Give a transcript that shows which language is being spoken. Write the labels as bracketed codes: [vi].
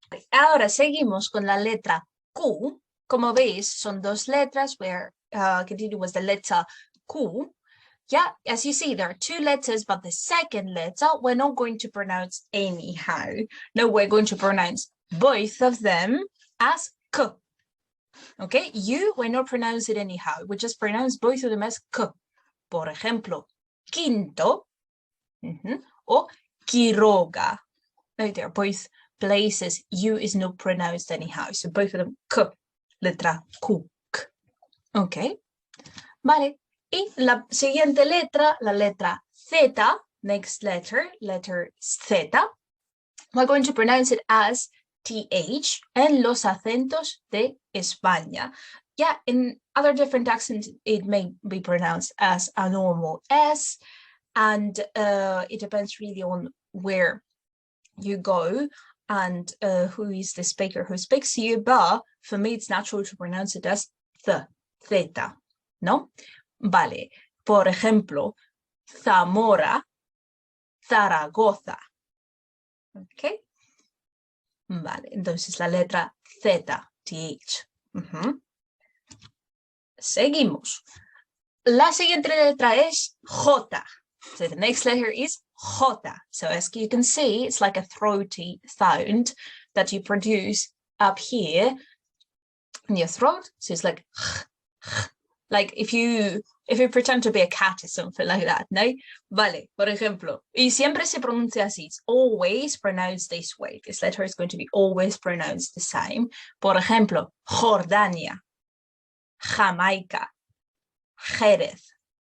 [es] Ahora seguimos con la letra Q. Como veis, son dos letras. [en] We're continuing with the letter Q. Yeah, as you see, there are two letters, but the second letter we're not going to pronounce anyhow. No, we're going to pronounce both of them as K. Okay, we're not pronouncing it anyhow. We just pronounce both of them as K. [es] Por ejemplo, Quinto or Quiroga. [en] No, they're both places U is not pronounced anyhow. So both of them K, letra Q. Okay, vale. [es] Y la siguiente letra, la letra Z, [en] next letter Z, we're going to pronounce it as TH [es] en los acentos de España. [en] Yeah, in other different accents, it may be pronounced as a normal S, and it depends really on where you go and who is the speaker who speaks to you, but for me, it's natural to pronounce it as Zeta, ¿no? [es] Vale, por ejemplo, Zamora, Zaragoza. Okay. Vale, entonces la letra Z, TH. Seguimos. La siguiente letra es J. [en] So the next letter is J. So as you can see, it's like a throaty sound that you produce up here in your throat. So it's like if you pretend to be a cat or something like that, ¿no? [es] Vale, por ejemplo, y siempre se pronuncia así. [en] It's always pronounced this way. This letter is going to be always pronounced the same. [es] Por ejemplo, Jordania, Jamaica, Jerez.